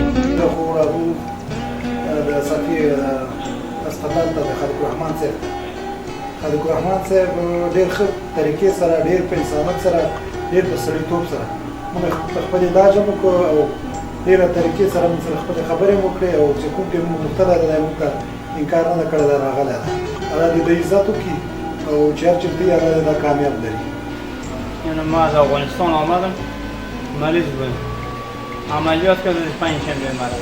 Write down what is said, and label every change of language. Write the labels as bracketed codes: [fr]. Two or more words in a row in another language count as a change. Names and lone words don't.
[ps] خو راغو د صفي هسپتال ته د خالق الرحمن صاحب ډېر ښه طریقې سره، ډېر په انسانیت سره، ډېر په سړیتوب سره موږ خپل علاج هم وکړو او ډېره طریقې سره موږ سره خپلې خبرې هم وکړې او چې کوم کې مبتلا دی موږ ته انکار نه کړی دی راغلی دی. الله دې د عزت وکړي او چې هر چېرته یې الله دې دا کامیاب لري. [fa] یعنی ما از افغانستان آمدم، مریض بودم، عملیات کردن پنجشنبه مرا.